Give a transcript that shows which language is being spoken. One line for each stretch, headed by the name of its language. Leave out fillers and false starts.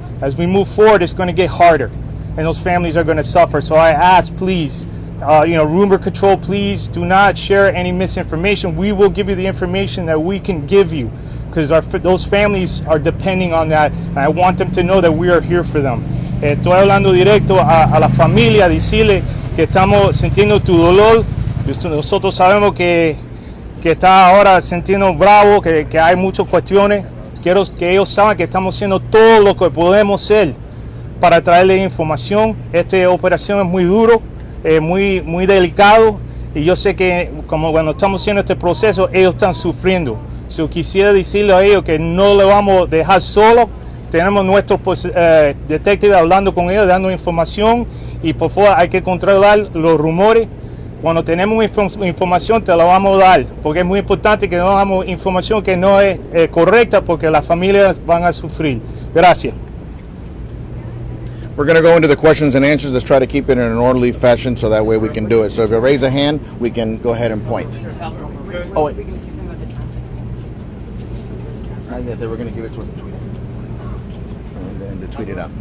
English: As we move forward, it's going to get harder, and those families are going to suffer. So I ask, please, rumor control, please do not share any misinformation. We will give you the information that we can give you, because those families are depending on that, and I want them to know that we are here for them.
Spanish: Estoy hablando directo a la familia, decirle que estamos sintiendo tu dolor. Nosotros sabemos que está ahora sintiendo bravo, que hay muchas cuestiones. Quiero que ellos saben que estamos haciendo todo lo que podemos hacer para traerles información. Esta operación es muy duro, muy delicado, y yo sé que como cuando estamos haciendo este proceso, ellos están sufriendo. So, quisiera decirle a ellos que no le vamos a dejar solos. Tenemos nuestros detectives hablando con ellos, dando información, y por favor hay que controlar los rumores. Cuando tenemos información te la vamos a dar, porque es muy importante que no damos información que no es correcta, porque las familias van a sufrir. Gracias.
English: We're going to go into the questions and answers. Let's try to keep it in an orderly fashion so that way we can do it. So if you raise a hand, we can go ahead and point. Oh, wait. Yeah, they were going to give it to him to tweet it. And then to tweet it out.